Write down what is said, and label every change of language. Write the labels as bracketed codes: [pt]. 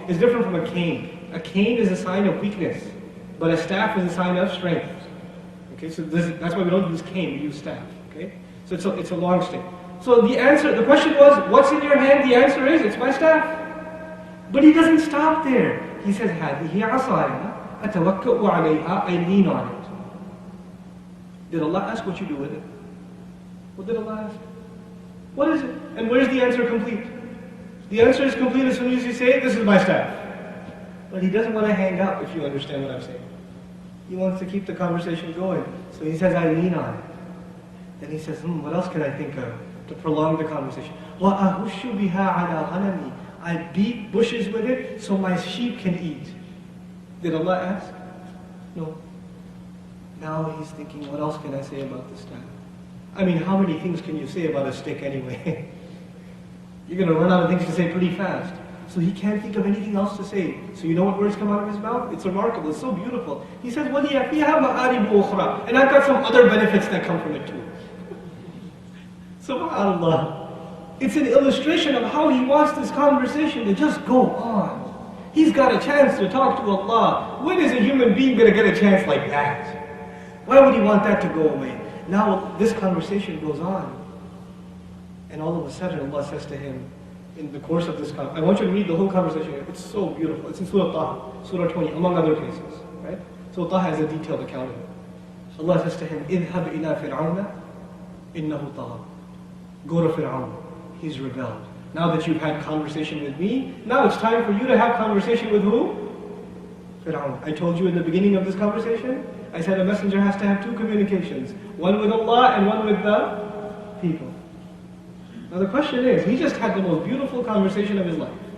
[en] It's different from a cane. A cane is a sign of weakness, but a staff is a sign of strength. Okay, so that's why we don't use cane, we use staff. Okay, so it's a long stick. So the question was, what's in your hand? The answer is, it's my staff. But he doesn't stop there. He says, [ar] هَذِهِ عَصَايَ أَتَوَكَّأُ عَلَيْهَا. [en] I lean on it. Did Allah ask what you do with it? What did Allah ask? What is it? And where's the answer complete? The answer is complete as soon as you say, this is my staff. But he doesn't want to hang up, if you understand what I'm saying. He wants to keep the conversation going. So he says, I lean on it. Then he says, what else can I think of to prolong the conversation? [ar] وَأَهُشُّ بِهَا عَلَىٰ غَنَمِي. [en] I beat bushes with it so my sheep can eat. Did Allah ask? No. Now he's thinking, what else can I say about this staff? I mean, how many things can you say about a stick anyway? You're going to run out of things to say pretty fast. So he can't think of anything else to say. So you know what words come out of his mouth? It's remarkable, it's so beautiful. He says, [ar] وَلِيَ فِيهَا مَآرِبُ أُخْرَى. [en] And I've got some other benefits that come from it too. SubhanAllah. It's an illustration of how he wants this conversation to just go on. He's got a chance to talk to Allah. When is a human being going to get a chance like that? Why would he want that to go away? Now this conversation goes on. And all of a sudden Allah says to him, in the course of this conversation, I want you to read the whole conversation. It's so beautiful. It's in Surah Taha, Surah 20, among other places. Right? So Taha has a detailed account of it. Allah says to him, [ar] اذهب إلى فرعون إنه طغى. [en] Go to Fir'aun. He's rebelled. Now that you've had conversation with me, now it's time for you to have conversation with who? Fir'aun. I told you in the beginning of this conversation, I said a messenger has to have two communications. One with Allah and one with the people. Now the question is, he just had the most beautiful conversation of his life.